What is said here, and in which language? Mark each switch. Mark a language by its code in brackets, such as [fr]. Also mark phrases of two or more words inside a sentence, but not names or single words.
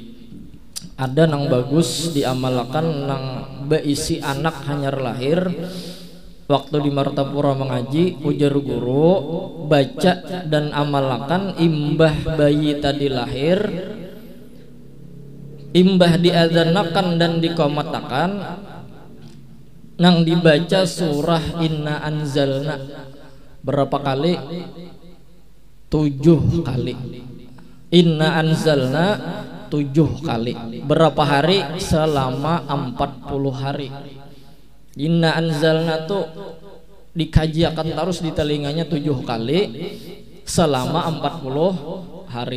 [bjn] Ada nang bagus diamalkan nang beisi anak hanyar lahir waktu di Martapura mengaji ujar guru baca dan amalkan imbah bayi tadi lahir, imbah diadzanakan dan dikomatakan nang dibaca surah [ar] إنا أنزلنا [bjn] berapa kali? 7 kali. [ar] إنا أنزلنا [bjn] 7 kali. Berapa hari? Selama 40 hari. [ar] إنا أنزلنا [bjn] tuh dikaji akan terus di telinganya 7 kali selama 40 hari.